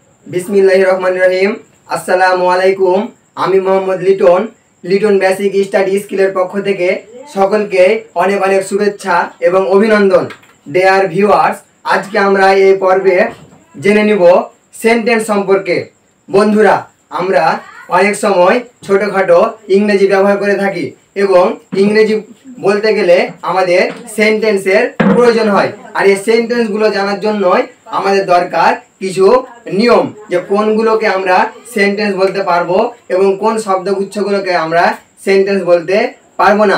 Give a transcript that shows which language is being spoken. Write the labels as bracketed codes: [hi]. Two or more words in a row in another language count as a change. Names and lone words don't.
[ar] بسم الله الرحمن الرحيم. السلام عليكم. [bn] আমি মোহাম্মদ লিটন লিটন বেসিক স্টাডি স্কিলের পক্ষ থেকে সকলকে অনেক অনেক শুভেচ্ছা এবং অভিনন্দন। [en] dear viewers, [bn] আজকে আমরা এই পর্বে জেনে নিব সেন্টেন্স সম্পর্কে। বন্ধুরা, আমরা অনেক সময় ছোটখাটো ইংরেজি ব্যবহার করে থাকি এবং ইংরেজি বলতে গেলে আমাদের সেন্টেন্সের প্রয়োজন হয়। আর এই সেন্টেন্সগুলো জানার জন্যই আমাদের দরকার কিছু নিয়ম, যে কোনগুলোকে আমরা সেন্টেন্স বলতে পারবো এবং কোন শব্দগুচ্ছগুলোকে আমরা সেন্টেন্স বলতে পারবো না।